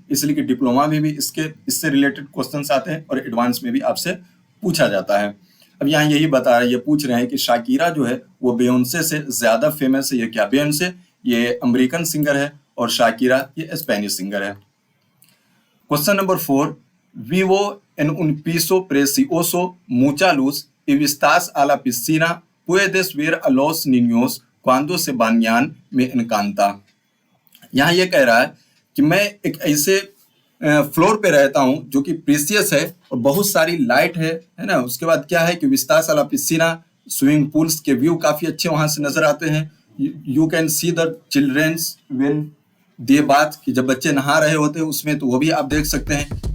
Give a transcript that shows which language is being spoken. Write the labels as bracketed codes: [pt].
[hi] इसलिए कि डिप्लोमा में भी इससे रिलेटेड क्वेश्चंस आते हैं और एडवांस में भी आपसे पूछा जाता है। अब यहाँ यही बता रहे, ये पूछ रहे हैं कि शाकिरा जो है वो बेयोंसे से ज्यादा फेमस है। ये क्या? बेयोंसे ये अमेरिकन सिंगर है और शाकिरा ये स्पेनिश सिंगर है। [es] क्वेश्चन नंबर 4, vivo en un piso precioso, mucha luz y vistas a la piscina, puedes ver a los niños cuando se bañan, me encanta। [hi] यहाँ ये कह रहा है कि मैं एक ऐसे फ्लोर पे रहता हूँ जो कि प्रीसियस है और बहुत सारी लाइट है ना। उसके बाद क्या है कि विस्तास वाला पिसीना, स्विमिंग पूल्स के व्यू काफी अच्छे वहां से नजर आते हैं। [en] you can see the children's when they bath, [hi] कि जब बच्चे नहा रहे होते हैं उसमें, तो वो भी आप देख सकते हैं।